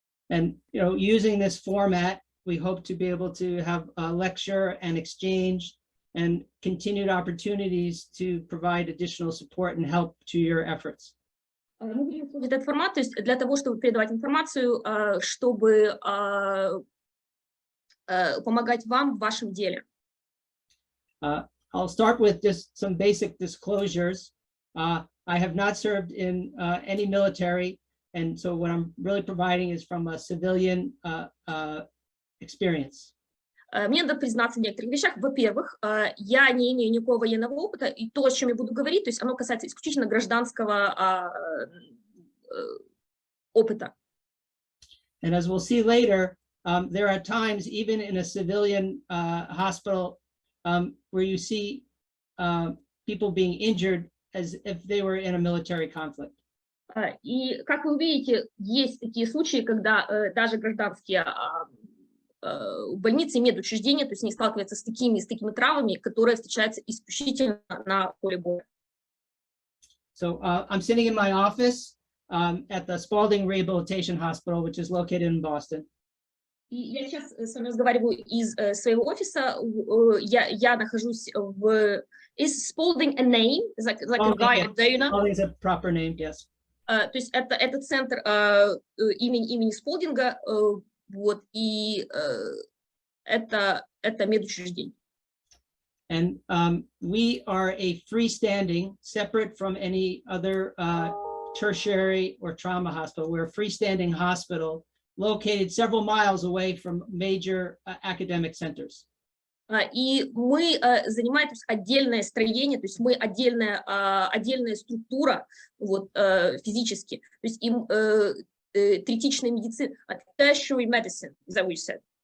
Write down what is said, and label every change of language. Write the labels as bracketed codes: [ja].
[en] And using this format, we hope to be able to have a lecture and exchange and continued opportunities to provide additional support and help to your efforts. [ru] Мы будем использовать этот формат, то есть для того, чтобы передавать информацию, чтобы помогать вам в вашем деле. [en] I'll start with just some basic disclosures. I have not served in any military, and so what I'm really providing is from a civilian experience. [ru] Мне надо признаться в некоторых вещах. Во-первых, я не имею никакого военного опыта, и то, о чем я буду говорить, то есть оно касается исключительно гражданского опыта. [en] And as we'll see later, there are times, even in a civilian hospital, where you see people being injured as if they were in a military conflict. [ru] И, как вы увидите, есть такие случаи, когда даже гражданские больницы, медучреждения, то есть они сталкиваются с такими травмами, которые встречаются исключительно на поле боя. [en] So I'm sitting in my office at the Spaulding Rehabilitation Hospital, which is located in Boston. [ru] И я сейчас с вами разговариваю из своего офиса. Я нахожусь в... [en] Is Spaulding a name? Like a guy, a donor? Spaulding is a proper name, yes. [ru] То есть это центр имени Сполдинга, вот, и это медучреждение. [en] And we are a freestanding, separate from any other tertiary or trauma hospital. We're a freestanding hospital located several miles away from major academic centers. [ru] И мы занимаем отдельное строение, то есть мы отдельная структура, вот, физически. То есть им третичная медицина, [en] tertiary medicine, is that what you said?